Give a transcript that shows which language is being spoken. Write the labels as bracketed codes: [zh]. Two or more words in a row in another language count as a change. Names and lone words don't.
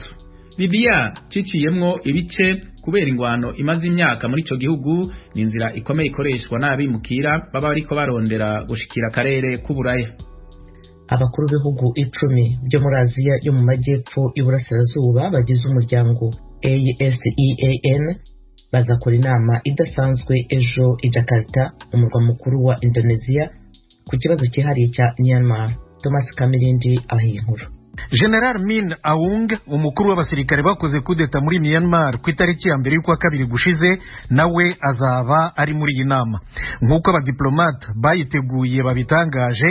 [rn] Libya ciciyemwo ibice kubera ingwano imaze imyaka muri ico gihugu, ni inzira ikomeye ikoreshwa n'abimukira baba bariko barondera gushikira akarere k'Uburaya. [rw] Abakuru b'ibihugu 10 byo muri Aziya yo mu majyepfo y'Uburasirazuba bagize umuryango ASEAN bazakora inama idasanzwe ejo i Jakarta, umurwa mukuru wa Indonesia, ku kibazo cyihariye cya Myanmar. Thomas Kamirindi ahiye inkuru. General Min Aung umukuru w'abasirikare bakoze kudeta muri Myanmar ku itariki ya mbere y'ukwa kabiri gushize nawe azaba ari muri iyi nama nk'uko abadiplomate bayiteguye babitangaje.